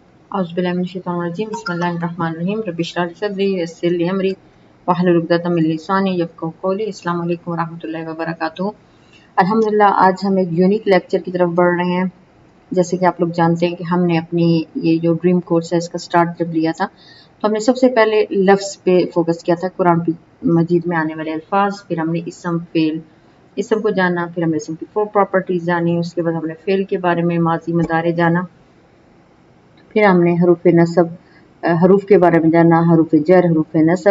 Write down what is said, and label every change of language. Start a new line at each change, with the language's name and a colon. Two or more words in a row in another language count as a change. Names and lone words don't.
Arabic: أعوذ بالله من الشيطان الرجيم بسم الله الرحمن الرحيم رب اشرح لي صدري ويسر لي أمري واحلل عقدة من لساني يفقهوا قولي. السلام عليكم ورحمة الله وبركاته.
Urdu: الحمدللہ آج ہم ایک
English: unique lecture
Urdu: کی طرف بڑھ رہے ہیں. جیسے کہ آپ لوگ جانتے ہیں کہ ہم نے اپنی یہ جو
English: dream course
Urdu: ہے اس کا سٹارٹ جب لیا تھا تو ہم نے سب سے پہلے لفظ پہ فوکس کیا تھا، قرآن مجید میں آنے والے الفاظ، پھر ہم نے اسم فعل اسم کو جانا، پھر ہم نے اسم کی 4 پراپرٹیز جانی، اس کے بعد ہم نے فعل کے بارے میں ماضی مضارع جانا، پھر ہم نے حروف نصب حروف کے بارے میں جانا، حروف جر، حروف نصب.